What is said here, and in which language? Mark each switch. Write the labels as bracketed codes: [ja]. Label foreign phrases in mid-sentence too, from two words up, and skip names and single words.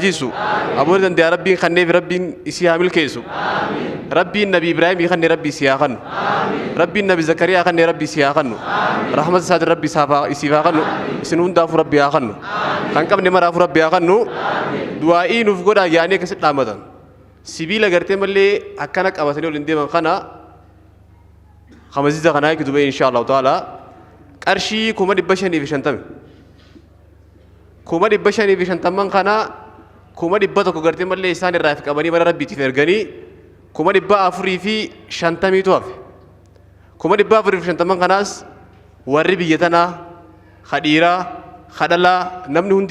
[om] jiisu aboo danda'a rabbiin kanneef rabbiin isii haa milkeessu rabbiin nabi ibraahim kanne rabbi isii haa kannu rabbiin nabi zakariyaa kanne rabbi isii haa kannu rahmata isaati rabbi isii haa kannu isin hundaafu rabbi haa kannu kan qabne maraafu rabbi haa kannu du'aa'ii nuuf godhaa yaanii akkasitti dhaamatan sibiila gartee mallee akkana qabatanii ol hin deeman kana [ar] خمسة خنايك دبي إن شاء الله تعالى [om] qarshii 550 550 kana 100 gartee mallee isaan irraa fi qabanii bara rabbiitiif erganii 450 tu hafe 450 kanaas warri biyya tanaa khadhiiraa khadhalaa namni hundi